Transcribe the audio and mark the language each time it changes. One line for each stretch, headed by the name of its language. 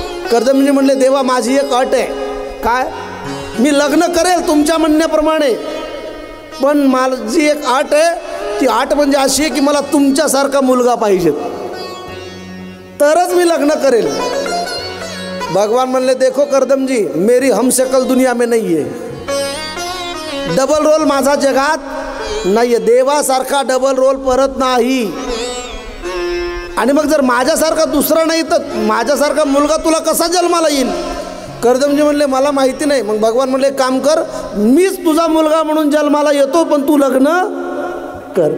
Marathi: करदमजी म्हणले, देवा माझी एक अट आहे. काय? मी लग्न करेल तुमच्या म्हणण्याप्रमाणे, पण माझी एक अट आहे. ती अट म्हणजे अशी आहे की मला तुमच्यासारखा मुलगा पाहिजे, तरच मी लग्न करेल. भगवान म्हणले,
Hindi: देखो करदमजी मेरी हमशक्ल दुनिया में नहीं है.
Marathi: डबल रोल माझा जगात नाही आहे. देवासारखा डबल रोल परत नाही. आणि मग जर माझ्यासारखा दुसरा नाही तर माझ्यासारखा मुलगा तुला कसा जन्माला येईल? करदमजी म्हणले, मला माहिती नाही. मग भगवान म्हणले, काम कर, मीच तुझा मुलगा म्हणून जन्माला येतो, पण तू लग्न कर.